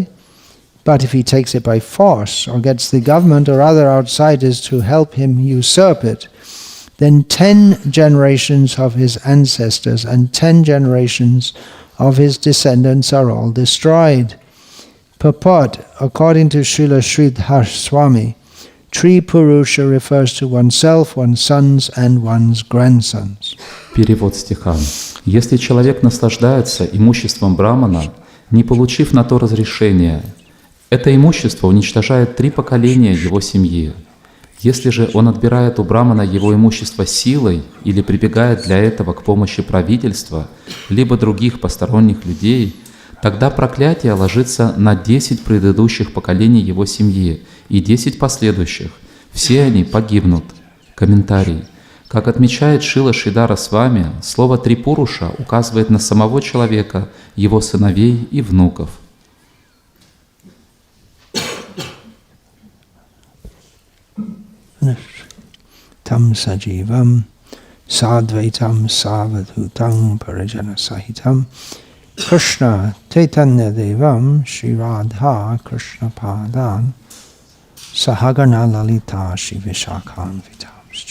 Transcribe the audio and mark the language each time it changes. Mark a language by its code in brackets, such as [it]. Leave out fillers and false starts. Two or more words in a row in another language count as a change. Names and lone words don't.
[en] But if he takes it by force or gets the government or other outsiders to help him usurp it, then 10 generations of his ancestors and 10 generations of his descendants are all destroyed. Purport, according to Srila Sridhar Swami, Tri-Purusha refers to oneself, one's sons and one's grandsons. [ru] Перевод стиха. Если человек наслаждается имуществом брамана, не получив на то разрешения, это имущество уничтожает 3 поколения его семьи. Если же он отбирает у брамана его имущество силой или прибегает для этого к помощи правительства, либо других посторонних людей, тогда проклятие ложится на 10 предыдущих поколений его семьи и 10 последующих. Все они погибнут. Комментарий. Как отмечает Шрила Шридхара Свами, слово «трипуруша» указывает на самого человека, его сыновей и внуков. [sa] Tam sajivam sadvaitam savadhutam parijana sahitam Krishna Chaitanya Devam Shri Radha Krishna Padan Sahagana Lalita Shri Vishakhan Vitamscha.